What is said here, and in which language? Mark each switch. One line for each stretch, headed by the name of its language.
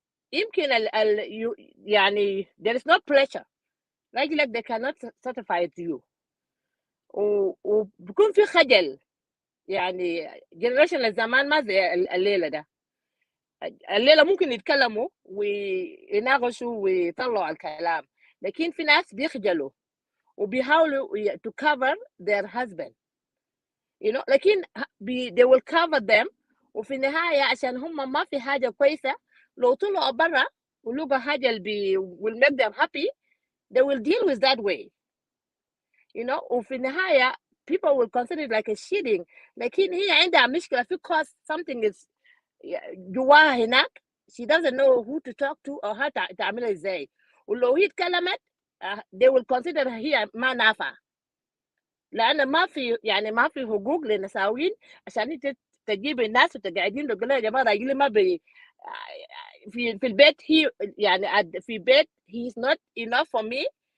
Arabic: فيمكن يعني
English: there is no pressure.
Arabic: راجلك
English: they cannot satisfy you،
Arabic: وبكون في خجل. يعني جنريشن الزمان ما زي الليلة ده. الليلة ممكن يتكلموا ويناقشوا ويطلعوا الكلام، لكن في ناس بيخجلوا وبيحاولوا
English: to cover their husband.
Arabic: لكن
English: they will cover them،
Arabic: وفي النهاية عشان هم ما في حاجة كويسة، لو طلعوا برا ولقوا حاجة اللي
English: will make them happy they will deal with that way.
Arabic: وفي النهاية
English: people will consider it like a cheating.
Arabic: لكن هي عندها مشكلة في
English: cause something is
Arabic: جواها هناك
English: she doesn't know who to talk to or how
Arabic: تعملها ازاي. ولو هي اتكلمت
English: they will consider
Arabic: هي ما نافعة، لأن ما في حقوق للنساوين عشان انت تجيب الناس وتقعدين تقول لها يا جماعة راجلي ما في البيت هي يعني في بيت
English: he is not enough for me.